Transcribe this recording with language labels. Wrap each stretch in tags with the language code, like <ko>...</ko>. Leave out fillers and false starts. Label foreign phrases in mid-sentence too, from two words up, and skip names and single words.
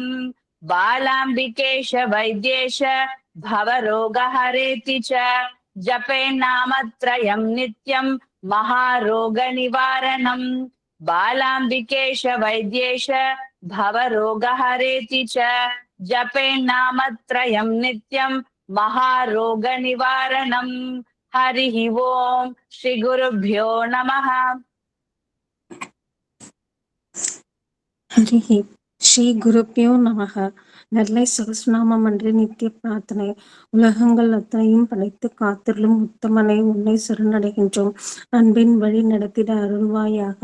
<sa>बालाम्बिकेश वैद्येश भवरोगहरेति च जपेन्नामत्रयं नित्यं महारोगनिवारणम्। बालाम्बिकेश वैद्येश भवरोगहरेति च जपेन्नामत्रयं नित्यं महारोगनिवारणम्। हरिः ओम् श्रीगुरुभ्यो नमः। हरिः श्री गुरुभ्यो नमः.</sa> <ta>நெல்லை சகஸ்ரநாமம் அன்று நித்திய பிரார்த்தனை. உலகங்கள் அத்தனையும் படைத்து காத்திருளும் உத்தமனை உன்னை சரணடைகின்றோம். அன்பின் வழி நடத்திட அருள்வாயாக.</ta>